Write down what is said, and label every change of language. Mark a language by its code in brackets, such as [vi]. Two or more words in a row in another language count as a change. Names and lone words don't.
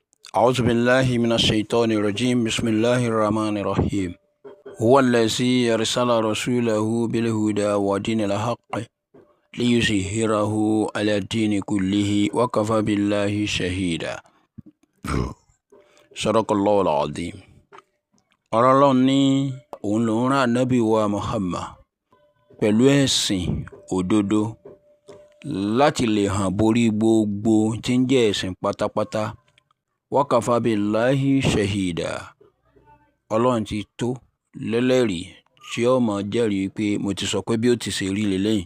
[ar] أعوذ بالله من الشيطان الرجيم بسم الله الرحمن الرحيم هو الذي أرسل رسوله بالهدى ودين الحق ليظهره على الدين كله وكفى بالله شهيدا صدق الله العظيم. [yo] Ọlọ́hun ní òun lòún rán ànábì wa Muhammad pẹ̀lú ẹ̀sìn òdodo láti lè hàn borí gbogbo tí ń jẹ́ ẹ̀sìn pátápátá. [ar] وكفى بالله شهيدا. [yo] Ọlọ́run ti tó lẹ́lẹ́rìí tí ó mọ̀ jẹ́rìí pé mo ti sọ pé bí ó ti ṣe rí lélẹ́yìn.